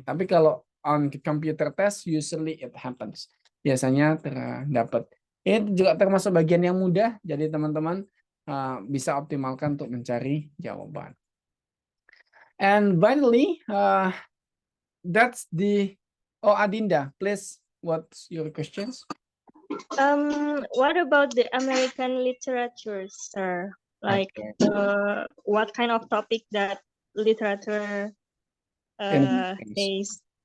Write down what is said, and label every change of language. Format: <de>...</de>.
<id>Tapi kalau</id> <en>on computer test, usually it happens.</en> <id>Biasanya terdapat. Ini juga termasuk bagian yang mudah, jadi teman-teman bisa optimalkan untuk mencari jawaban.</id> <en>And finally, that's the... Oh, Adinda, please, what's your questions? What about the American literature, sir? Like, Okay. what kind of topic that literature is?</en>